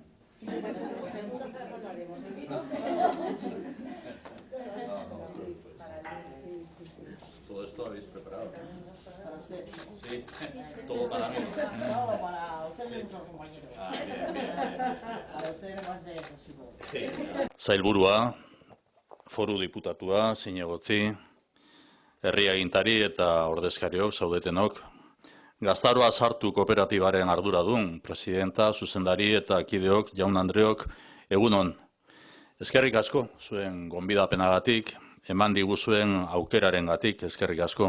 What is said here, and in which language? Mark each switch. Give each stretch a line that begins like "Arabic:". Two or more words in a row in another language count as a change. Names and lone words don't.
Spanish: Sí, bueno, no haremos el vino. ¿Todo esto habéis preparado? Sí, todo para mí. Todo para ustedes y nuestros compañeros. Para ustedes más de residuos.
Basque: Sailburua, foru diputatua, zinegotzi, herri agintari eta ordezkariok zaudetenok, Gaztaroa Sartu kooperatibaren arduradun, presidenta, zuzendari eta kideok, jaun Andreok, egunon. Eskerrik asko, zuen gonbidapenagatik, eman diguzuen aukerarengatik, eskerrik asko.